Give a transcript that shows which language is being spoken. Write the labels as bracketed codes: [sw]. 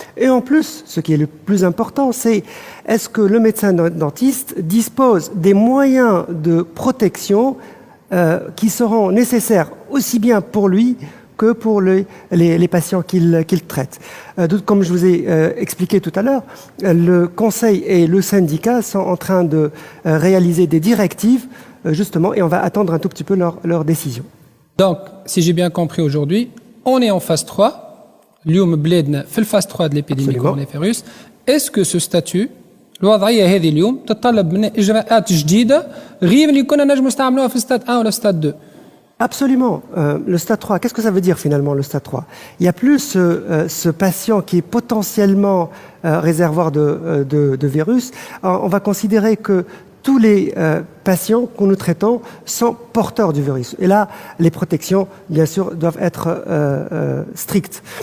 [fr] Et en plus, ce qui est le plus important, c'est est-ce que le médecin dentiste dispose des moyens de protection qui seront nécessaires aussi bien pour lui que pour les patients qu'il traite. Comme je vous ai expliqué tout à l'heure, le conseil et le syndicat sont en train de réaliser des directives justement et on va attendre un tout petit peu leur décision. Donc, si j'ai bien compris aujourd'hui, on est en phase 3. [ar] اليوم بلادنا في الفاز 3 [fr] de l'épidémie coronavirus. Est-ce que ce statut [ar] الوضعيه هذه اليوم تتطلب منا اجراءات جديده غير اللي كنا نجم نستعملوها في ستاد 1 ولا ستاد 2؟ [fr] Absolument. Le stade 3, qu'est-ce que ça veut dire finalement le stade 3? Il n'y a plus ce patient qui est potentiellement réservoir de virus. Alors, on va considérer que tous les patients que nous traitons sont porteurs du virus. Et là, les protections, bien sûr, doivent être strictes.